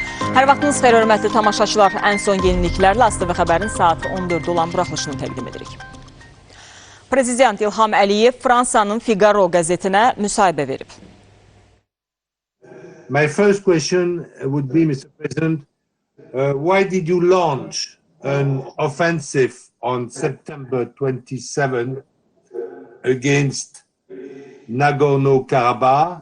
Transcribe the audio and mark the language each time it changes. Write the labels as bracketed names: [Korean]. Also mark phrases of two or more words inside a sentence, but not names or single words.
[Azerbaijani] Hər vaxtınız xeyir, hörmətli tamaşaçılar. Ən son yeniliklərlə AzTV Xəbərin saat 14 olan buraxılışını təqdim edirik. Prezident İlham Əliyev Fransanın Figaro qəzetinə müsahibə verib. [English] My first question would be, Mr. President, why did you launch an offensive on September 27 against Nagorno-Karabakh?